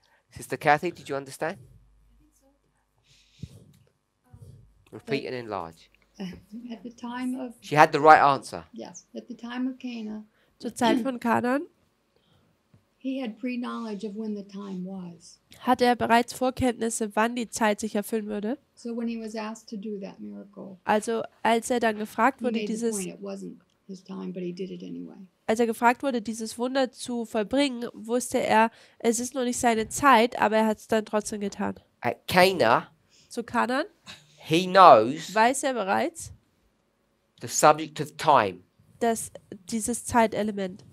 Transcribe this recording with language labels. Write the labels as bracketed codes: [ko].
[en] Sister Kathy, did you understand? Repeat and enlarge. At the time of, She had the right answer. yes, at the time of Cana, [de] Zur Zeit von Kanan [en] he had pre-knowledge of when the time was. [de] hatte er bereits Vorkenntnisse, wann die Zeit sich erfüllen würde. [en] So when he was asked to do that miracle, [de] Also als er dann gefragt [en] he [de] wurde, [en] made the [de] dieses, [en] point it wasn't his time, but he did it anyway. [de] als er gefragt wurde, dieses Wunder zu vollbringen, wusste er, es ist noch nicht seine Zeit, aber er hat es dann trotzdem getan. [en] At Cana, [de] Zu Kanan [en] he knows [de] weiß er bereits, [en] the subject of time. [de] dass dieses Zeitelement